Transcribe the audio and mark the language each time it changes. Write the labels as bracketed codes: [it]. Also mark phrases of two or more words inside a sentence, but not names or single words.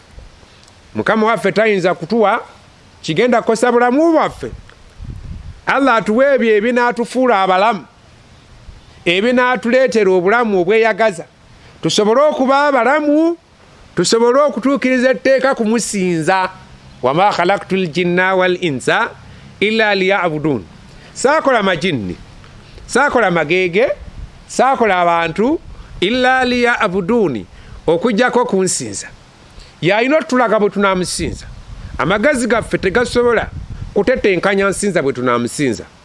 [lg] Mukama waffe tayinza kutuwa kigenda kukosa bulamu bwaffe. Allah atuwa ebyo ebinaatufuula abalamu, ebinaatuleetera obulamu obweyagaza, tusobole okuba abalamu, tusobole okutuukiriza etteeka kumusinza. [ar] وما خلقت الجن والإنس إلا ليعبدون. [lg] Saakola majinni, saakola magege, saakola abantu, [ar] إلا ليعبدون, [lg] okujjako kunsinza. Yalina otulaga bwe tunaamusinza. Amagezi gaffe tegasobola kutetenkanya nsinza bwe tunaamusinza.